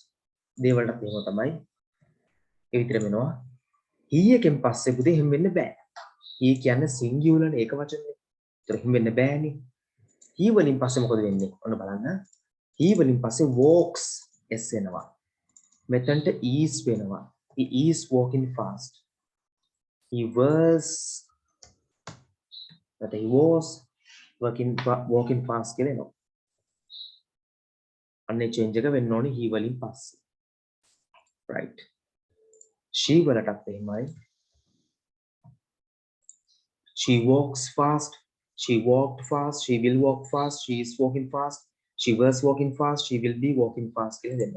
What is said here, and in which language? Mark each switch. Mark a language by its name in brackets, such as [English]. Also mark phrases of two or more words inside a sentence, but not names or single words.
[Sinhala] දේවල්ටත් එහෙම තමයි. ඒ විතර වෙනවා. he එකෙන් පස්සේ පුතේ එහෙම වෙන්න බෑ. he කියන්නේ singular නේ ඒක වචනේ. ඒතර එහෙම වෙන්න බෑනේ. he වලින් පස්සේ මොකද වෙන්නේ? ඔන්න බලන්න. he වලින් පස්සේ [English] walks s [Sinhala] වෙනවා. මෙතනට is වෙනවා. [English] he is walking fast. He was walking fast [Sinhala] කියලා එනවා. අන්නේ change එක වෙන්න ඕනේ he වලින් පස්සේ. right. she වලටත් එහෙමයි. [English] she walks fast, she walked fast, she will walk fast, she is walking fast, she was walking fast, she will be walking fast [Sinhala] කියලා දෙන්න.